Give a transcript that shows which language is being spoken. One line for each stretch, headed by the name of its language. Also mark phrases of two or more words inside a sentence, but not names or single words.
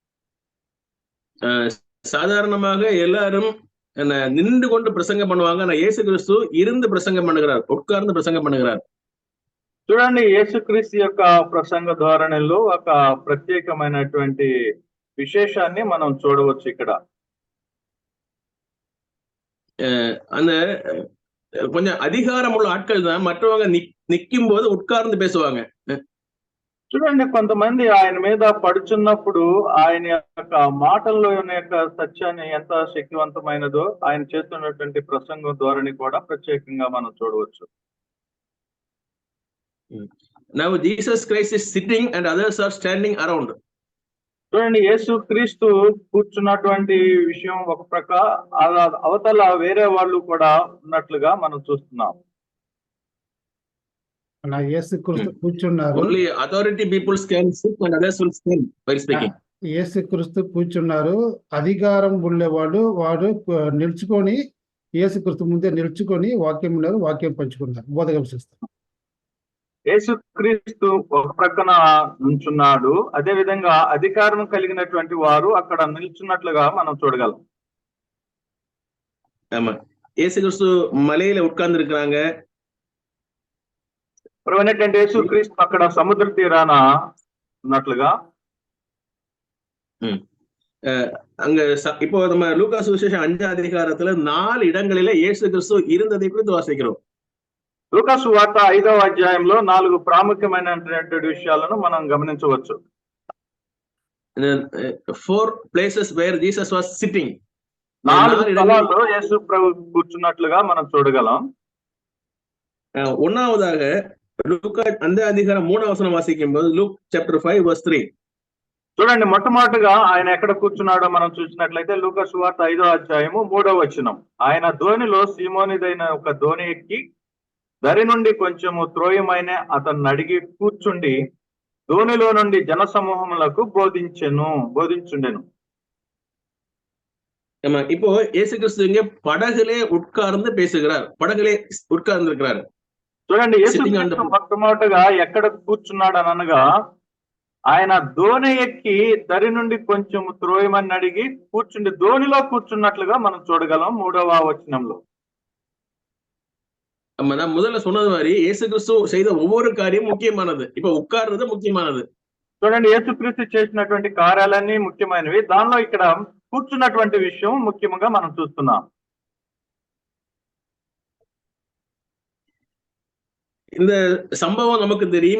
Tamil: சாதாரணமாக எல்லாரும் நின்று கொண்டு பிரசங்கம் பண்ணுவாங்க. ஆனா இயேசு கிறிஸ்து இருந்து பிரசங்கம் பண்ணுகிறார், உட்கார்ந்து பிரசங்கம் பண்ணுகிறார்.
Telugu: చూడండి, యేసుక్రీస్తు యొక్క ప్రసంగ ధోరణిలో ఒక ప్రత్యేకమైనటువంటి విశేషాన్ని మనం చూడవచ్చు ఇక్కడ.
Tamil: அந்த கொஞ்சம் அதிகாரம் உள்ள ஆட்கள் தான் மற்றவங்க நிக்கும் போது உட்கார்ந்து பேசுவாங்க.
Telugu: చూడండి, కొంతమంది ఆయన మీద పడుచున్నప్పుడు ఆయన యొక్క మాటల్లో యొక్క సత్యాన్ని ఎంత శక్తివంతమైనదో ఆయన చేస్తున్నటువంటి ప్రసంగం ధోరణి కూడా ప్రత్యేకంగా మనం చూడవచ్చు.
English: Now Jesus Christ is sitting and others are standing around.
Telugu: చూడండి, యేసుక్రీస్తు కూర్చున్నటువంటి విషయం ఒక ప్రక్క, అవతల వేరే వాళ్ళు కూడా ఉన్నట్లుగా మనం చూస్తున్నాం. అలా యేసుక్రీస్తు కూర్చున్నారు.
English: Only authority people can sit and others will stand while speaking.
Telugu: యేసుక్రీస్తు కూర్చున్నారు. అధికారం ఉండేవాడు వాడు నిల్చుకొని యేసుక్రీస్తు ముందే నిల్చుకొని వాక్యం ఉన్నారు, వాక్యం పంచుకున్నారు, బోధకం చేస్తారు. యేసుక్రీస్తు ఒక ప్రక్కన నుంచున్నాడు, అదే విధంగా అధికారం కలిగినటువంటి వారు అక్కడ నిల్చున్నట్లుగా మనం చూడగలం.
Tamil: இயேசு கிறிஸ்து மலையில உட்கார்ந்து இருக்கிறாங்க.
Telugu: ఏంటంటే యేసుక్రీస్తు అక్కడ సముద్ర తీరాన ఉన్నట్లుగా
Tamil: அங்க இப்போ நம்ம லூக்கா சுவிசேஷம் 5ஆம் அதிகாரத்துல 4 இடங்களில இயேசு கிறிஸ்து இருந்ததை குறித்து வாசிக்கிறோம்.
Telugu: లూకా సువార్త 5వ అధ్యాయంలో 4 ప్రాముఖ్యమైనటువంటి విషయాలను మనం గమనించవచ్చు.
English: 4 places where Jesus was sitting.
Telugu: 4 స్థలాల్లో యేసు ప్రభు కూర్చున్నట్లుగా మనం చూడగలం.
Tamil: ஒன்னாவதாக லூக்கா 5వ அதிகாரம் 3వ వచనం వాసిக்கும்போது
English: Luke chapter 5 verse 3.
Telugu: చూడండి, మొట్టమొదటిగా ఆయన ఎక్కడ కూర్చున్నాడో మనం చూసినట్లయితే లూకా సువార్త 5వ అధ్యాయము 3వ వచనం. ఆయన ధోనిలో సీమోనిదైన ఒక ధోని ఎక్కి దరి నుండి కొంచెము త్రోయమైన అతన్ని అడిగి కూర్చుండి ధోనిలో నుండి జనసమూహములకు బోధించుండెను.
Tamil: இப்போ இயேசு கிறிஸ்து இங்கே படகுலே உட்கார்ந்து பேசுகிறார். படகுலே உட்கார்ந்து இருக்கிறார்.
Telugu: చూడండి, యేసు మొట్టమొదటిగా ఎక్కడ కూర్చున్నాడు అని అనగా ఆయన ధోని ఎక్కి దరి నుండి కొంచెం త్రోయమని అడిగి కూర్చుండి ధోనిలో కూర్చున్నట్లుగా మనం చూడగలం 3వ వచనంలో.
Tamil: நான் முதல்ல சொன்னது மாதிரி இயேசு கிறிஸ்து செய்த ஒவ்வொரு காரியம் முக்கியமானது. இப்ப உட்கார்றது முக்கியமானது.
Telugu: చూడండి, యేసుక్రీస్తు చేసినటువంటి కార్యాలన్నీ ముఖ్యమైనవి. దానిలో ఇక్కడ కూర్చున్నటువంటి విషయం ముఖ్యంగా మనం చూస్తున్నాం.
Tamil: இந்த சம்பவம் நமக்கு தெரியும்.